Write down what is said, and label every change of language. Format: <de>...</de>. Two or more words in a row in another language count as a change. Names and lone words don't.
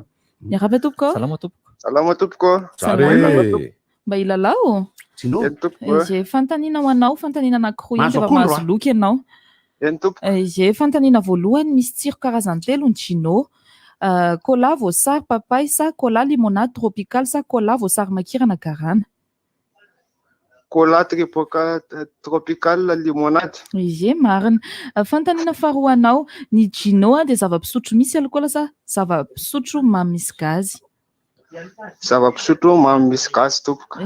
<mg>Miaraka tompoko. Salama tompoko. Mba ilalao. Izay fantanina ho anao, fantanina anankiroa iny rehefa mahazo loka ianao. Izay fantanina voalohany misy tsiro karazany telo ny Gino. Cola voasary papay sa cola limonade tropical sa cola voasary makirana garana. Cola tropical limonade. Izay marina. Fantanina faharoa anao ny Gino dia zava-pisotro misy alcool sa zava-pisotro mamy misy gazy. Zava-pisotro mamy misy gazy tompoko.</mg>